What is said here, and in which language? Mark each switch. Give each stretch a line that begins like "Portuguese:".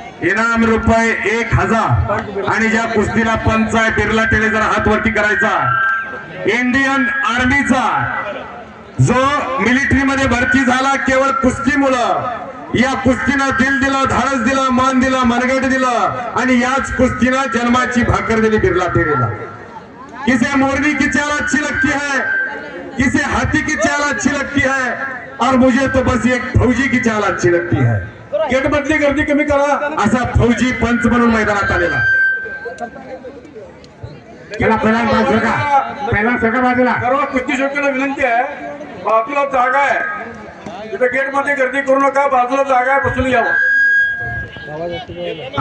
Marathi: इनाम रुपये 1000 आणि ज्या कुस्तीला पंच आहे बिर्ला टेले जरा हात वरती करायचा। इंडियन आर्मीचा जो मिलिटरी मध्ये भरती झाला केवळ कुस्तीमुळं, या कुस्तीनं दिल दिलं, धाडस दिलं, मान दिलं, मनगट दिलं आणि याच कुस्तीनं जन्माची भाकर दिली बिर्ला टेरेला।
Hindi: किसे मोरनी की चाल अच्छी लगती है, किसे हाथी की चाल अच्छी लगती है और मुझे तो बस एक फौजी की चाल अच्छी लगती है।
Marathi: गेट मधली गर्दी कमी करा असा फौजी पंच म्हणून मैदानात आलेला। पहिला सगळं बाजूला सर्व कुस्ती शौकीला विनंती आहे, बाजूला जागा आहे, तिथे गेट मध्ये गर्दी करू नका, बाजूला जागा आहे, बसून यावं।